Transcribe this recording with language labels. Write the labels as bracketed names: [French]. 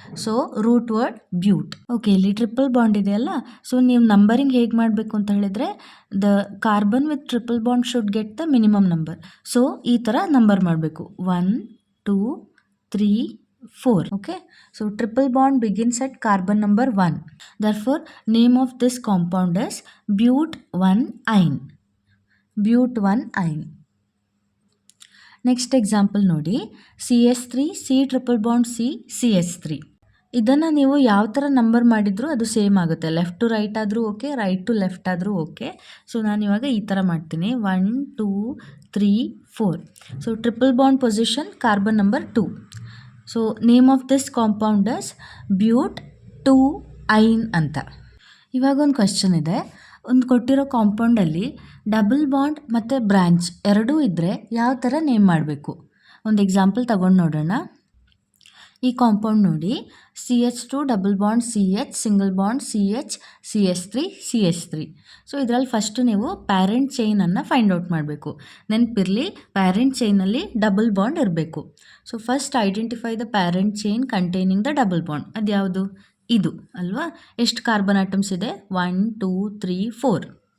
[Kannada] So root word ಬ್ಯೂಟ್. Okay, ಇಲ್ಲಿ triple bond ಇದೆಯಲ್ಲ, so ನೀವು ನಂಬರಿಂಗ್ ಹೇಗೆ ಮಾಡಬೇಕು ಅಂತ ಹೇಳಿದರೆ [English] The carbon with triple bond should get the minimum number. [Kannada] So ಈ ಥರ ನಂಬರ್ ಮಾಡಬೇಕು. 1 2 3 4. Okay. [English] So triple bond begins at carbon number 1. Therefore name of this compound is ಬ್ಯೂಟ್-1-ine. [Kannada] ಬ್ಯೂಟ್-1-ine. Next example ನೋಡಿ. [English] CH3 C triple bond C CH3. [Kannada] ಇದನ್ನು ನೀವು ಯಾವ ಥರ number ಮಾಡಿದರೂ ಅದು ಸೇಮ್ ಆಗುತ್ತೆ. ಲೆಫ್ಟ್ ಟು ರೈಟ್ ಆದರೂ ಓಕೆ, ರೈಟ್ ಟು ಲೆಫ್ಟ್ ಆದರೂ ಓಕೆ. ಸೊ ನಾನು ಇವಾಗ ಈ ಥರ ಮಾಡ್ತೀನಿ. 1 2 3 4. [English] So triple bond position carbon number 2. So name of this compound is ಬ್ಯೂಟ್-2-ine ಅಂತ. [Kannada] ಇವಾಗ ಒಂದು ಕ್ವೆಶ್ಚನ್ ಇದೆ. ಒಂದು ಕೊಟ್ಟಿರೋ ಕಾಂಪೌಂಡಲ್ಲಿ ಡಬಲ್ ಬಾಂಡ್ ಮತ್ತು ಬ್ರಾಂಚ್ ಎರಡೂ ಇದ್ದರೆ ಯಾವ ಥರ ನೇಮ್ ಮಾಡಬೇಕು? ಒಂದು ಎಕ್ಸಾಂಪಲ್ ತಗೊಂಡು ನೋಡೋಣ. ಈ ಕಾಂಪೌಂಡ್ ನೋಡಿ. [English] CH2 double bond CH single bond CH CH3 CH3. [Kannada] So ಇದರಲ್ಲಿ ಫಸ್ಟು ನೀವು ಪ್ಯಾರೆಂಟ್ ಚೈನನ್ನು ಫೈಂಡ್ ಔಟ್ ಮಾಡಬೇಕು. ನೆನಪಿರಲಿ, ಪ್ಯಾರೆಂಟ್ ಚೈನಲ್ಲಿ ಡಬಲ್ ಬಾಂಡ್ ಇರಬೇಕು. [English] So first identify the parent chain containing the double bond. [Kannada] ಅದು ಯಾವುದು? ಇದು ಅಲ್ವಾ? ಎಷ್ಟು ಕಾರ್ಬನ್ ಆಟಮ್ಸ್ ಇದೆ? 1 2 3 4.